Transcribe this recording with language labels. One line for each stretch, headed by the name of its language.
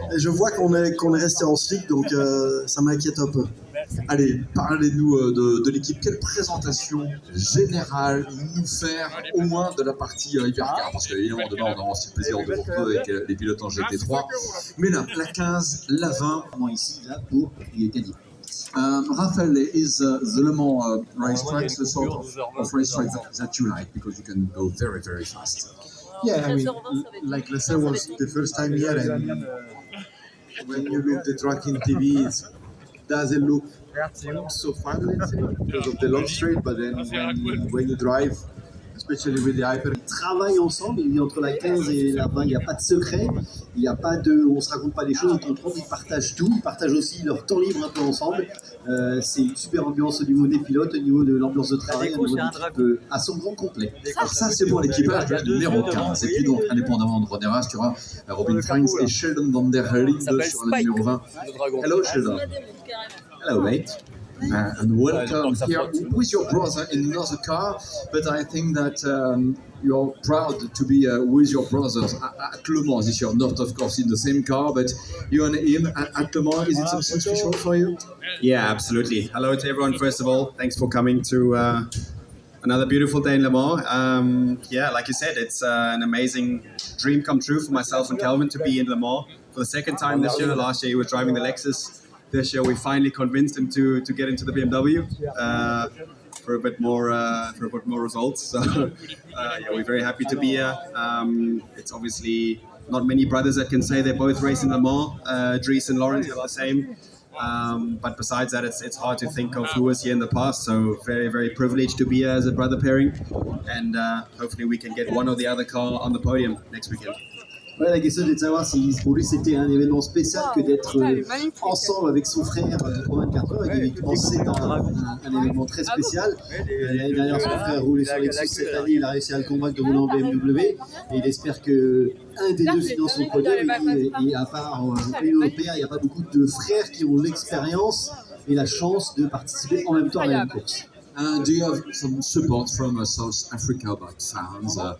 French: Et je vois qu'on est resté en slick, donc ça m'inquiète un peu. Allez, parlez-nous de l'équipe. Quelle présentation générale nous faire au moins de la partie hypercar? Parce qu'évidemment, demain, on aura aussi le plaisir de vous retrouver avec les pilotes en GT3. Mais là, la 15, la 20. Ici, là, pour gagner.
English: Raphael, is the Le Mans racetrack the sort of racetrack that you like because you can go very, very fast? Yeah, I mean, like Lester was the first time here, and when you look the track in TV, it doesn't look so fun, let's say, because of the long straight, but then when you drive, especially with the hyper.
French: Ils travaillent ensemble, il dit entre la 15 et la 20, il n'y a pas de secret, il n'y a pas de, on ne se raconte pas des choses, on contrôle, ils partagent tout, ils partagent aussi leur temps libre un peu ensemble. C'est une super ambiance au niveau des pilotes, au niveau de l'ambiance de travail, au niveau de à son grand complet. Alors ça, c'est pour l'équipage numéro 15. Et puis donc, indépendamment de Roderas, tu auras Robin Frijns et Sheldon van der Hellinde sur le numéro 20.
English: Hello, Sheldon. Hello, mate. And welcome here with your brother in another car, but I think that you're proud to be with your brothers at Le Mans this year, not of course in the same car, but you and him at Le Mans. Is it something special for you? Yeah, absolutely. Hello to everyone, first of all. Thanks for coming to another beautiful day in Le Mans. Yeah, like you said, it's an amazing dream come true for myself and Kelvin to be in Le Mans for the second time this year. Last year he was driving the Lexus. This year we finally convinced him to get into the BMW for a bit more results. So yeah, we're very happy to be here. It's obviously not many brothers that can say they both race in Le Mans. Dries and Lawrence are the same. But besides that, it's hard to think of who was here in the past. So very, very privileged to be here as a brother pairing, and hopefully we can get one or the other car on the podium next weekend.
French: Ouais, la question est de savoir si pour lui c'était un événement spécial que d'être ensemble avec son frère pour 24 heures. Et évidemment, c'est un événement très spécial. L'année dernière, son frère roulait sur Lexus. Cette année, il a réussi à le convaincre de rouler en BMW. Et il espère qu'un des deux finance son podium. Et à part l'Union européenne, il n'y a pas beaucoup de frères qui ont l'expérience et la chance de participer en même temps à la même course.
English: Do you have some support from South Africa, like fans?